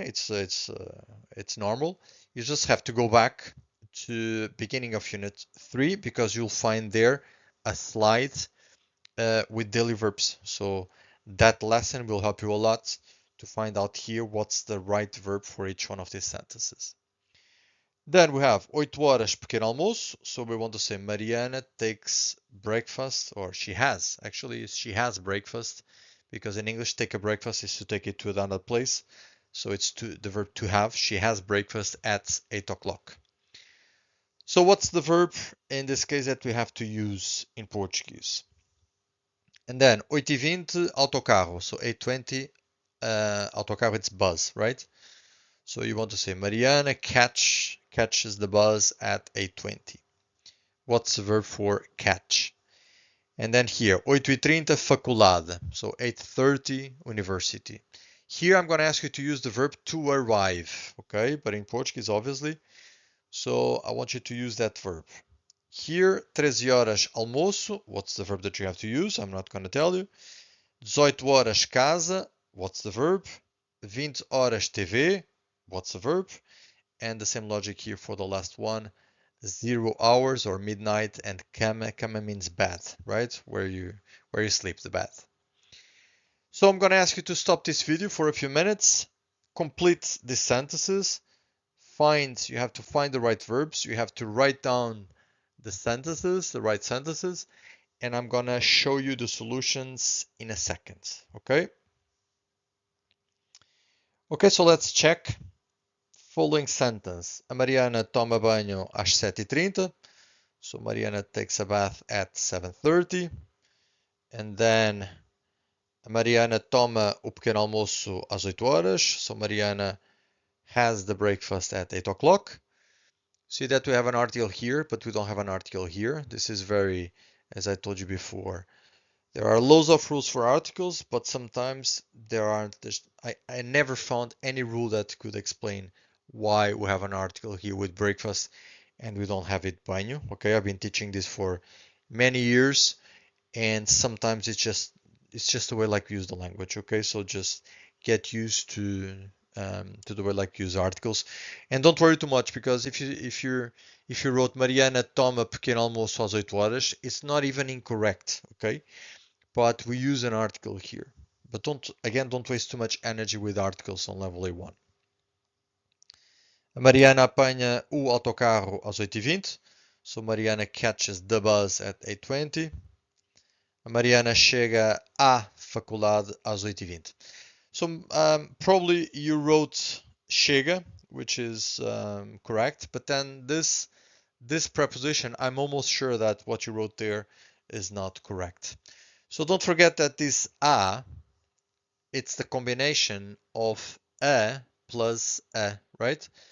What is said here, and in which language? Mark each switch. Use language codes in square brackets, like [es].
[en] It's normal. You just have to go back to beginning of unit 3 because you'll find there a slide with daily verbs. So that lesson will help you a lot to find out here what's the right verb for each one of these sentences. Then we have [pt] 8 horas pequeno almoço. [en] So we want to say Mariana takes breakfast, or she has breakfast, because in English take a breakfast is to take it to another place. So it's the verb to have. She has breakfast at 8 o'clock. So what's the verb in this case that we have to use in Portuguese? And then 8h20 autocarro. So 8:20 autocarro, it's bus, right? So you want to say Mariana catches the bus at 8:20. What's the verb for catch? And then here 8h30 faculdade. So 8:30 university. Here I'm going to ask you to use the verb to arrive, okay? But in Portuguese, obviously. So I want you to use that verb. Here, [pt] 13 horas almoço. [en] What's the verb that you have to use? I'm not going to tell you. [pt] 18 horas casa. [en] What's the verb? [pt] 20 horas TV. [en] What's the verb? And the same logic here for the last one. 0 hours or midnight, and cama. Cama means bed, right? Where you sleep, the bed. So I'm going to ask you to stop this video for a few minutes, complete the sentences, you have to find the right verbs, you have to write down the sentences, the right sentences, and I'm going to show you the solutions in a second, okay? Okay, so let's check. Following sentence. [pt] A Mariana toma banho às 7h30. [en] So Mariana takes a bath at 7:30. And then [pt] Mariana toma o pequeno almoço às 8 horas. [en] So Mariana has the breakfast at 8 o'clock. See that we have an article here, but we don't have an article here. This is very, as I told you before, there are loads of rules for articles, but sometimes there aren't. I never found any rule that could explain why we have an article here with breakfast and we don't have it banho. Okay, I've been teaching this for many years, and sometimes it's just the way like we use the language. Okay, so just get used to to the way like use articles. And don't worry too much because if you wrote [pt] Mariana toma pequeno almoço às 8 horas, [en] it's not even incorrect, okay? But we use an article here. But don't waste too much energy with articles on level A1. [pt] A Mariana apanha o autocarro às 8h20. [en] So Mariana catches the bus at 8:20. [pt] A Mariana chega à faculdade às 8h20. [en] So probably you wrote chega, which is correct, but then this preposition, I'm almost sure that what you wrote there is not correct. So don't forget that this a, it's the combination of a plus a, right?